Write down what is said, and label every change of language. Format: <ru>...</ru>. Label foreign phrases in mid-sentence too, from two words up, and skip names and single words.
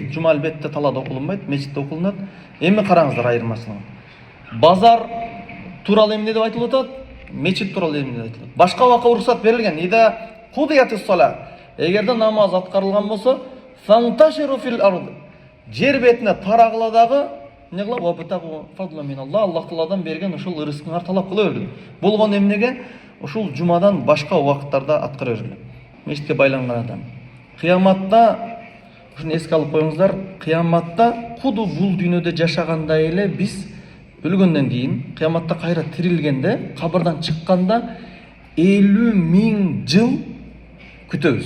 <ky>Жума албетте талада окулунбайт, мешитте окулунат. Эми караңыздар айырмачылыгын. Базар тууралуу эмне деп айтылып атат? Мечит тууралуу эмне деп айтылат? Башка убакка уруксат берилген.</ky> <ar>إذا قضيت الصلاة.</ar> <ky>Эгерде намаз аткарылган болсо,</ky> <ar>فانتشروا في الأرض.</ar> <ky>Жер бетине тарагыла дагы эмне кылып?</ky> <ar>وابتغوا فضلا من الله.</ar> <ky>Аллах Тааладан берген ушул ырыскыңар талап кыла бергиле. Болгон эмнеге? Ушул жумадан башка убакыттарда аткара бергиле. Мешитке байланган адам. Кыяматта ушуну эске алып коюңуздар, кыяматта куду бул дүйнөдө жашагандай эле биз өлгөндөн кийин кыяматта кайра тирилгенде, кабырдан чыкканда 50.000 жыл күтөбүз.</ky>